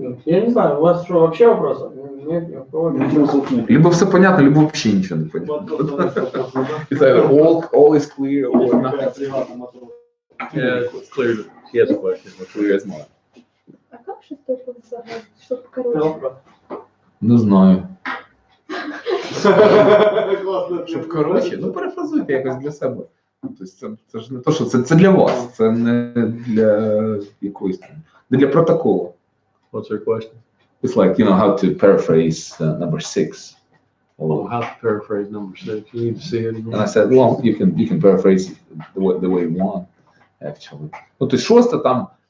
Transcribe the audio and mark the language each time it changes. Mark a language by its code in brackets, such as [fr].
[ru] Ну, я не знаю, у вас что, вообще вопросов? Нет, ни у кого нет. Либо все понятно, либо вообще ничего не понятно. It's either all is clear or nothing. Yeah, it's clear. He has a question. Clear as mud. А как шестой пункт загадать, чтобы короче? Не знаю. [uk] Щоб коротше, ну перефразуйте якось для себе. Тобто це ж не то, що це для вас, це не для якоїсь там, не для протоколу. [en] What's your question? It's like, how to paraphrase number 6. Oh, how to paraphrase number 6? You need to see it again. And I said, well, you can paraphrase the way you want, actually. [uk] Ну, тобто шосте там